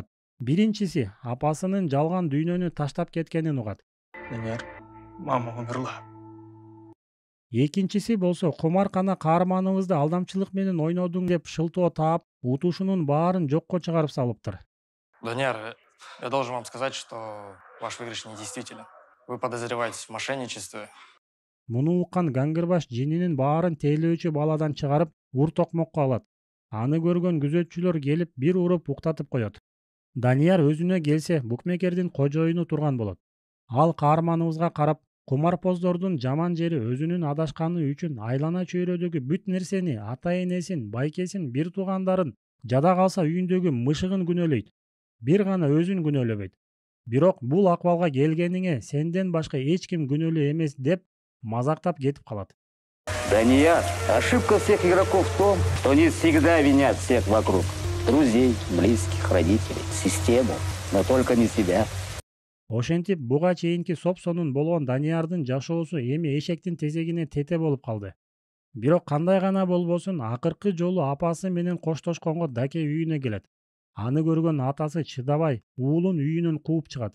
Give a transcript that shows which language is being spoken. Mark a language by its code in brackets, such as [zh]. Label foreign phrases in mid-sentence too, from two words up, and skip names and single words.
[ky] Биринчиси апасынын жалган дүйнөнү таштап кеткенин угат. [ru] Данияр, мама умерла. [ky] Экинчиси болсо кумаркана каарманыбызды алдамчылык менен ойнодуң деп шылтоо таап, утушунун баарын жокко чыгарып салыптыр. [ru] Данияр, я должен вам сказать, что ваш выигрыш недействителен. Вы подозреваетесь в мошенничестве. [ky] Муну уккан Гангырбаш жининин баарын тейлөөчү баладан чыгарып, ур токмокко алат. Аны көргөн күзөтчүлөр келип, бир уруп уктатып коет. Данияр өзүнө келсе, букмекердин кожоюну турган болот. Ал каарманыбызга карап, кумарпоздордун жаман жери өзүнүн адашканы үчүн айлана чөйрөдөгү бүт нерсени, ата энесин, байкесин, бир туугандарын, жада калса үйүндөгү мышыгын күнөөлөйт. Бир гана өзүн күнөөлөбөйт. Бирок бул акыбалга келгениңе сенден башка эч ким күнөөлүү эмес деп мазактап кетип калат. [ru] Данияр, ошибка всех игроков в том, что они всегда винят всех вокруг. Друзей, близких, родителей, систему, но только не себя. [ky] Ошентип буга чейинки сопсонун болгон Даниярдын жашоосу эми эшектин тезегине тете болуп калды. Бирок кандай гана болбосун, акыркы жолу апасы менен коштошконго Даке үйүнө келет. Аны көргөн атасы чыдабай, уулун үйүнөн кууп чыгат.